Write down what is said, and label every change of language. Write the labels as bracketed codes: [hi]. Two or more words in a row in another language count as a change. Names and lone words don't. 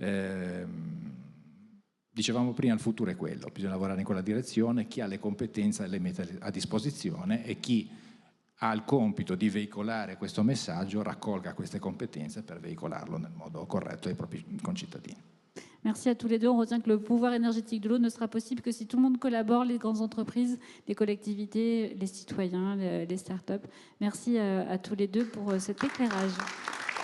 [it] Dicevamo prima, il futuro è quello, bisogna lavorare in quella direzione, chi ha le competenze le mette a disposizione e chi ha il compito di veicolare questo messaggio raccolga queste competenze per veicolarlo nel modo corretto ai propri concittadini. [fr] Merci à tous les deux. On retient que le pouvoir énergétique de l'eau ne sera possible que si tout le monde collabore, les grandes entreprises, les collectivités, les citoyens, les startups. Merci à tous les deux pour cet éclairage.